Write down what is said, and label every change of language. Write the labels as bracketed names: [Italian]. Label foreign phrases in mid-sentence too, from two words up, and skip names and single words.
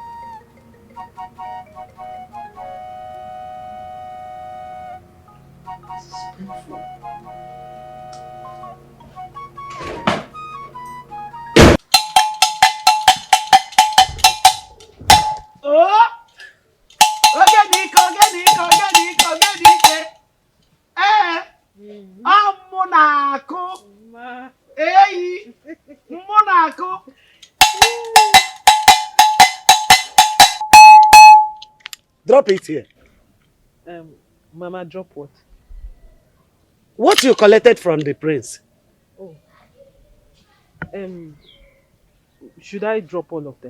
[English] This is painful. Oh! Ogenike. Amunako. Eyi. Munako. Drop it here. Mama, drop what? What you collected from the prince? Oh. Should I drop all of them?